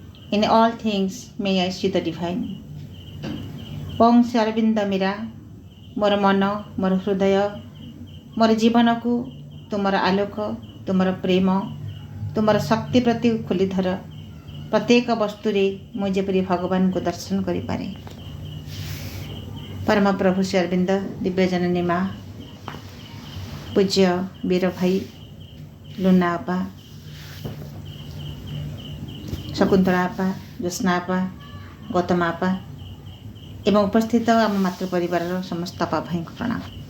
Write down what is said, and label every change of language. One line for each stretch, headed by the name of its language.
English: In all things may I see the divine.
Odia: Om Sri Aurobindo Mira, ମୋର ମନ ମୋର ହୃଦୟ ମୋର ଜୀବନକୁ ତୁମର ଆଲୋକ ତୁମର ପ୍ରେମ ତୁମର ଶକ୍ତି ପ୍ରତି ଖୋଲି ଧର। ପ୍ରତ୍ୟେକ ବସ୍ତୁରେ ମୁଁ ଯେପରି ଭଗବାନଙ୍କୁ ଦର୍ଶନ କରିପାରେ।
Hindi: परम प्रभु श्री अरविंद दिव्यजननी माँ, पूज्य वीर भाई लुना आपा, शकुंतला आपा, ज्योत्स्ना आपा, गौतम आपा एवं उपस्थित आम मातृ परिवार समस्त आपा भाई को प्रणाम।